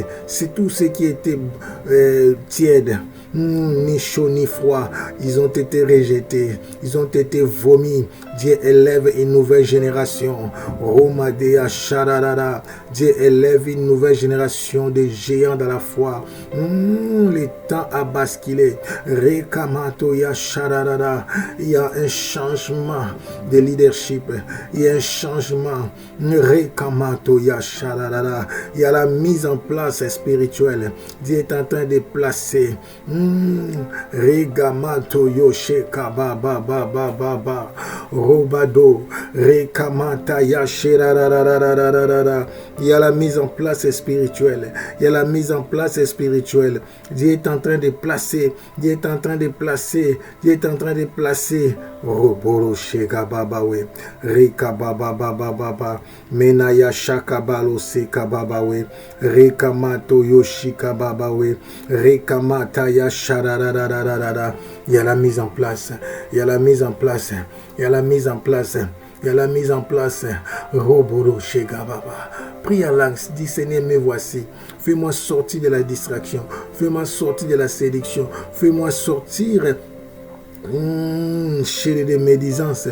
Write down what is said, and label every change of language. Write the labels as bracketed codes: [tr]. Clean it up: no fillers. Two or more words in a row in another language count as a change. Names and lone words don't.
[fr] C'est tous ceux qui étaient tièdes, ni chaud ni froid. Ils ont été rejetés. Ils ont été vomis. Dieu élève une nouvelle génération. Romadea Shararara. Dieu élève une nouvelle génération de géants dans la foi. Le temps a basculé. Rekamato ya Shararara. Il y a un changement de leadership. Il y a un changement. Rekamato ya Shararara. Il y a la mise en place spirituelle. Dieu est en train de placer. Regamato yosheka baba baba baba. Robado, Rekamata, Yashirarararararara. Il y a la mise en place spirituelle. Il y a la mise en place spirituelle. Dieu est en train de placer. Dieu est en train de placer. Dieu est en train de placer. Roboro Shega Babawe. Reka Baba Baba Baba. Menaya Shakabalo Seka Babawe. Rekamato Yoshika Babawe. Rekamata Yasharararararara. Il y a la mise en place. Il y a la mise en place. Il y a la mise en place. Il y a la mise en place. Roboro Shega Baba. Prie en langue. Dis Seigneur, me voici. Fais-moi sortir de la distraction. Fais-moi sortir de la séduction. Fais-moi sortir chez les médisances.